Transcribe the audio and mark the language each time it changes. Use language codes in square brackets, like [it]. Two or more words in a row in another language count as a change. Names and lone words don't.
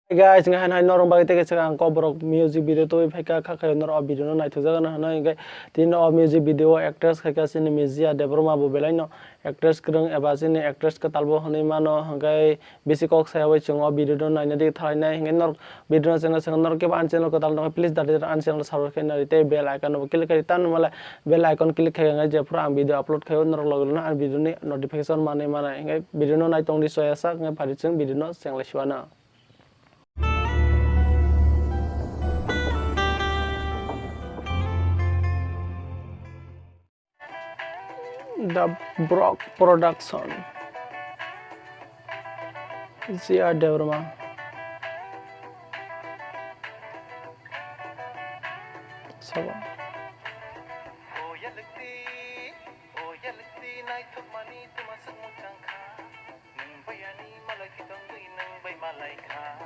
[trp] Guys, ngahan hai norong bagi teke sekarang Kokborok [en] music video [trp] tu pheka khakhay nor video no naithu jaga na hanai gai tin o [en] music video actress [trp] khaka sini Ziya debroma bo belai no actress krung eba sini actress ka talbo hanai mano gai besi kok sayawai chung o video no naina dik thalai nai ngai nor video no channel sang nor ke ban channel ko tal no please dati an channel saror khe nari te [en] bell icon [trp] no click kari tan mala [en] bell icon click [trp] khay ngai je pura ang [en] video upload [trp] khayo nor loglo na an video ni notification mane mana ngai video no nai tong di soya sak ngai phari chung video no sang le shwana. [en] The Brock production Ziya debroma sabo [trp] o yalwkti nai thuk mani tuma sang mutang kha nang bayani malai khitong dui nang bai malai kha